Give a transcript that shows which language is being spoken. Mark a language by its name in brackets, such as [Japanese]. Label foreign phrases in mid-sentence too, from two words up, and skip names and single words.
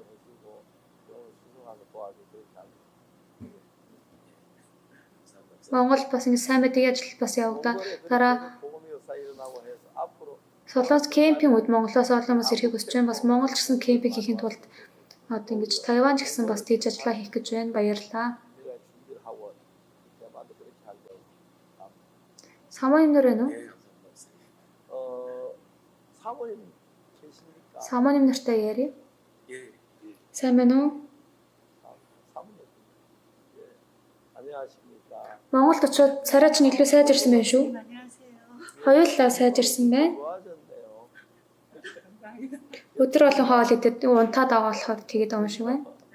[Mongolian] Монгол бас ингэ сайн мэдээ ажил бас явагдаа. Дараа Солонгос кемпинг үед Монголоос олон хүмүүс ирэхийг хүсэж байна. Бас Монгол ч гэсэн кемпинг хийхин тулд одоо ингэж Тайван ч гэсэн бас тийж ажиллаа хийх гэж байна. Баярлалаа. [Korean] 사모님 노래는? [Mongolian] 사모님 нартай яри? сайн байна уу? Монголд очоод царайч нь илүү сайжирсан байна шүү. Хоёулаа сайжирсан байна. Өдөр болон хоол идэд унтаад байгаа болохоор тэгээд байгаа юм шиг байна.